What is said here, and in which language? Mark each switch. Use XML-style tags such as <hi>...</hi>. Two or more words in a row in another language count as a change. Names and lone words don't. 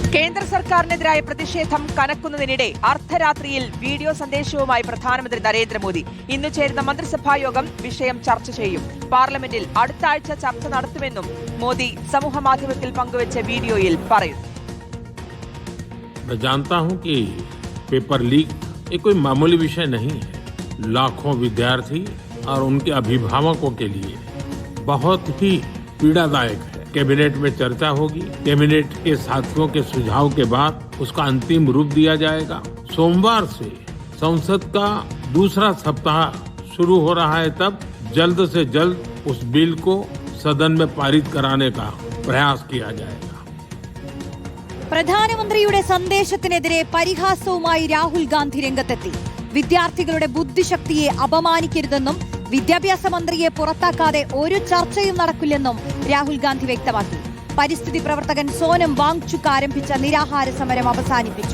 <ml>കേന്ദ്ര സർക്കാരിനെതിരായ പ്രതിഷേധം കനക്കുന്നതിനിടെ അർദ്ധരാത്രിയിൽ വീഡിയോ സന്ദേശവുമായി പ്രധാനമന്ത്രി നരേന്ദ്രമോദി. ഇന്ന് ചേരുന്ന മന്ത്രിസഭാ യോഗം വിഷയം ചർച്ച ചെയ്യും. പാർലമെന്റിൽ അടുത്ത ആഴ്ച ചർച്ച നടത്തുമെന്നും മോദി സമൂഹമാധ്യമത്തിൽ പങ്കുവച്ച വീഡിയോയിൽ പറയുന്നു.</ml> <hi>मैं जानता हूं कि</hi> <en>paper leak</en> <hi>ये कोई मामूली विषय नहीं है. लाखों विद्यार्थी और उनके अभिभावकों के लिए बहुत ही पीड़ादायक है. कैबिनेट में चर्चा होगी. कैबिनेट के साथियों के सुझाव के बाद उसका अंतिम रूप दिया जाएगा. सोमवार से संसद का दूसरा सप्ताह शुरू हो रहा है. तब जल्द से जल्द उस बिल को सदन में पारित कराने का प्रयास किया जाएगा.</hi> <ml>പ്രധാനമന്ത്രിയുടെ സന്ദേശത്തിനെതിരെ പരിഹാസവുമായി രാഹുൽ ഗാന്ധി രംഗത്തെത്തി. വിദ്യാർത്ഥികളുടെ ബുദ്ധിശക്തിയെ അപമാനിക്കരുതെന്നും വിദ്യാഭ്യാസ മന്ത്രിയെ പുറത്താക്കാതെ ഒരു ചർച്ചയും നടക്കില്ലെന്നും രാഹുൽ ഗാന്ധി വ്യക്തമാക്കി. പരിസ്ഥിതി പ്രവർത്തകൻ സോനം വാങ്ചുക് ആരംഭിച്ച നിരാഹാര സമരം അവസാനിപ്പിച്ചു.</ml>